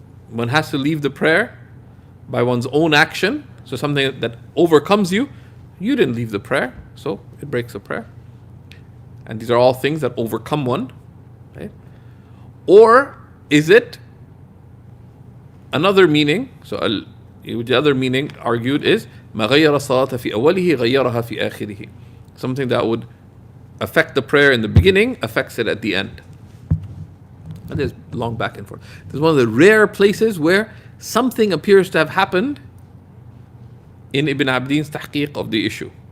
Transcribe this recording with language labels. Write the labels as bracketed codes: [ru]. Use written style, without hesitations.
[en] One has to leave the prayer by one's own action. So something that overcomes you, you didn't leave the prayer, so it breaks the prayer. And these are all things that overcome one, right? Or is it another meaning? So the other meaning argued is [ar] ما غير الصلاة في أوله غيرها في آخره. [en] Something that would affect the prayer in the beginning affects it at the end. And there's long back and forth. This is one of the rare places where something appears to have happened in Ibn Abdin's tahqiq of the issue.